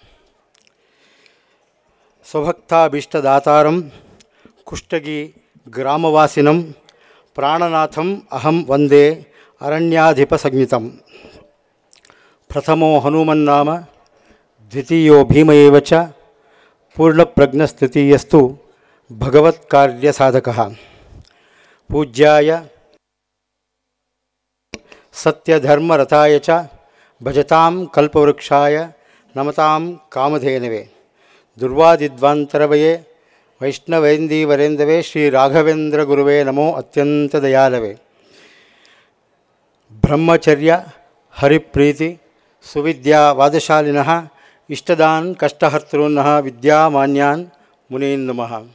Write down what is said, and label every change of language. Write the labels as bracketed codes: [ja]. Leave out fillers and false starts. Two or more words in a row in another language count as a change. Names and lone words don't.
[sa] ಸ್ವಭಕ್ತಾಭೀಷ್ಟದಾತಾರಂ ಕುಷ್ಟಗಿ ಗ್ರಾಮವಾಸಿನಂ ಪ್ರಾಣನಾಥಂ ಅಹಂ ವಂದೇ ಅರಣ್ಯಾಧಿಪಸಂಜ್ಞಿತಂ. ಪ್ರಥಮೋ ಹನುಮನ್ನಾಮ ದ್ವಿತೀಯೋ ಭೀಮ ಏವ ಚ ಪೂರ್ಣಪ್ರಜ್ಞಸ್ತೃತೀಯಸ್ತು ಭಗವತ್ಕಾರ್ಯಸಾಧಕಃ. ಪೂಜ್ಯಾಯ ಸತ್ಯಧರ್ಮರತಾಯ ಚ ಭಜತಾಂ ಕಲ್ಪವೃಕ್ಷಾಯ ನಮತಾಂ ಕಾಮಧೇನವೇ. ದುರ್ವಾದಿಧ್ವಾಂತರವಯೇ ವೈಷ್ಣವೇಂದೀವರೇಂದವೇ ಶ್ರೀ ರಾಘವೇಂದ್ರ ಗುರುವೇ ನಮೋ ಅತ್ಯಂತ ದಯಾಲವೇ. ಬ್ರಹ್ಮಚರ್ಯ ಹರಿಪ್ರೀತಿ ಸುವಿದ್ಯಾ ವಾದಶಾಲಿನಃ ಇಷ್ಟದಾನ್ ಕಷ್ಟಹರ್ತॄನ್ನಃ ವಿದ್ಯಾಮಾನ್ಯಾನ್ ಮುನೀನ್ ನಮಃ.